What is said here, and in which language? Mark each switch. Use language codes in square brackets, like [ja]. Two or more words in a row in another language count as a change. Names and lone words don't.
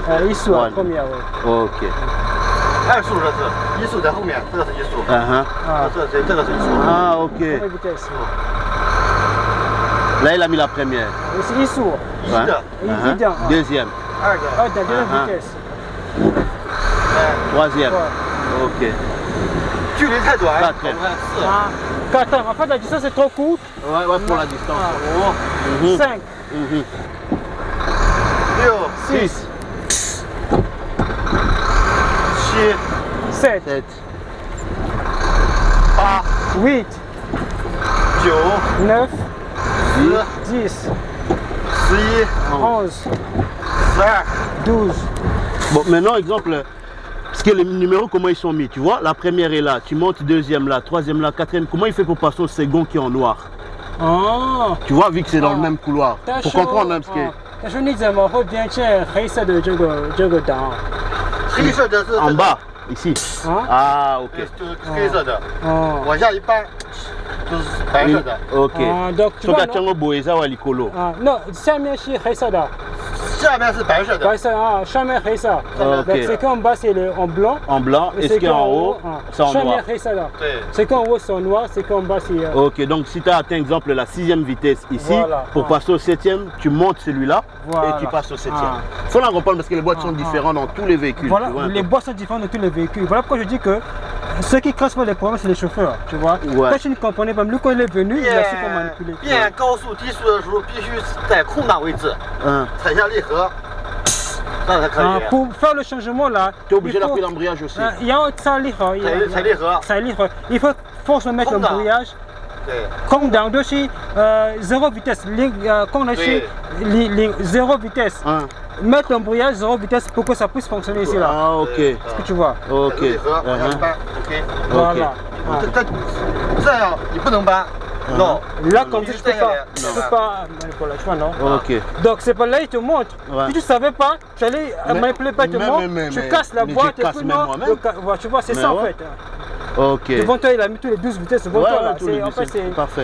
[fr] Première, ouais. Ok. [zh] 2速这是，1速在后面，这个是1速。这个是1速。 [fr] Ah ok. Là il a mis la première. C'est 1速。 Deuxième. 2 vitesse. Troisième. Ok. [zh] 距离太短。 [fr] 4. 4 ans. En fait, la distance est trop courte. Ouais, pour la distance. 5. 6. 7. 8. 9. 10. 11. 12. Bon, maintenant, exemple, parce que les numéros, comment ils sont mis, tu vois, la première est là, tu montes deuxième là, troisième là, quatrième, comment il fait pour passer au second qui est en noir? Tu vois, vu que c'est dans le même couloir, pour comprendre un peu. [zh] 但是你怎么会编建黑色的这个档？黑色的是 [fr] en bas, ici. Ah, ok. [zh] 就是黑色的，往下一搬就是白色的。 [fr] Ok. Donc tu vois, non, [zh] 下面是黑色的。下面是白色的，白色啊，上面黑色。 [fr] Okay. C'est qu'en bas c'est en blanc. En blanc. Et ce qui est en haut, c'est en noir. C'est qu'en haut c'est en noir, c'est qu'en bas c'est. Ok, donc si tu as atteint exemple la 6e vitesse ici, pour passer au 7e, tu montes celui-là et tu passes au 7e. Il faut la reprendre parce que les boîtes sont différentes dans tous les véhicules. Voilà, les boîtes sont différentes dans tous les véhicules. Voilà pourquoi je dis que ceux qui cassent pas les problèmes, c'est les chauffeurs, tu vois. Quand tu ne comprenais pas, lui quand il est venu, il a su comment manipuler. [zh] 变高速低速的时候，必须在空档位置，踩下离合，这样才可以。 [fr] Pour faire le changement là, tu es obligé d'appuyer l'embrayage aussi. Il y a un [zh] 踩离合， [fr] il faut forcément mettre l'embrayage. Comme dans le dossier, 0 vitesse, quand on a chez 0 vitesse. Mettre l'embrayage 0 vitesse pour que ça puisse fonctionner ici là. Ah, ok. Est-ce que tu vois? Ok. Voilà. [zh] 这样你不能搬。Non. [fr] Là, comme ça, je peux pas manipuler, tu vois, non? Ok. Donc, c'est pas là, il te montre. Si tu savais pas, tu allais manipuler pas, il te montre, tu casses la boîte et puis non. Tu vois, c'est ça en fait. Ok. Devant toi, il a mis tous les 12 vitesses devant toi là. En fait, c'est parfait.